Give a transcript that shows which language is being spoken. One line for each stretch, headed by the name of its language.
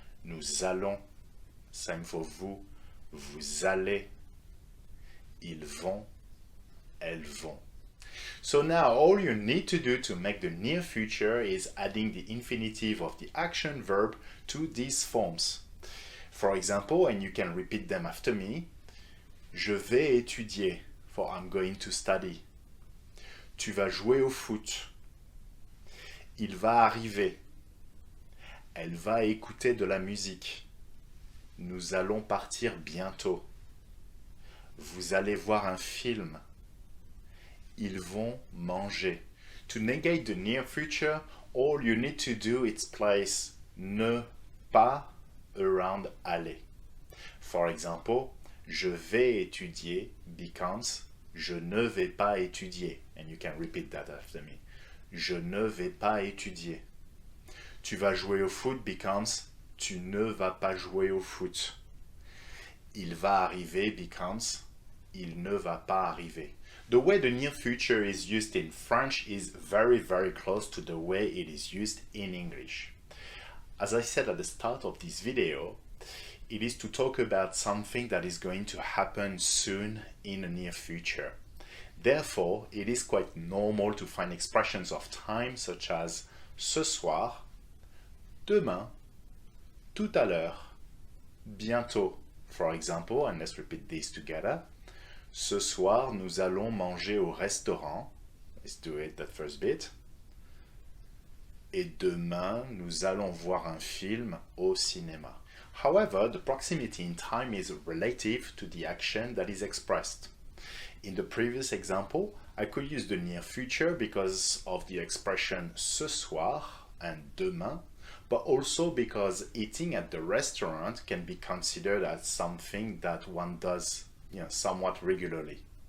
French: Nous allons,
English: same for
French: vous, vous allez, ils vont, elles vont.
English: So now all you need to do to make the near future is adding the infinitive of the action verb to these forms. For example, and you can repeat them after me,
French: je vais étudier,
English: for I'm going to study.
French: Tu vas jouer au foot. Il va arriver. Elle va écouter de la musique. Nous allons partir bientôt. Vous allez voir un film. Ils vont manger.
English: To negate the near future, all you need to do is place ne pas around aller. For example,
French: je vais étudier becomes je ne vais pas étudier.
English: And you can repeat that after me.
French: Je ne vais pas étudier. Tu vas jouer au foot becomes tu ne vas pas jouer au foot. Il va arriver becomes il ne va pas arriver.
English: The way the near future is used in French is very close to the way it is used in English. As I said at the start of this video, it is to talk about something that is going to happen soon in the near future. Therefore, it is quite normal to find expressions of time such as
French: ce soir, demain, tout à l'heure, bientôt.
English: For example, and let's repeat this together.
French: Ce soir, nous allons manger au restaurant.
English: Let's do it, that first bit.
French: Et demain, nous allons voir un film au cinéma.
English: However, the proximity in time is relative to the action that is expressed. In the previous example, I could use the near future because of the expression ce soir and demain, but also because eating at the restaurant can be considered as something that one does somewhat regularly.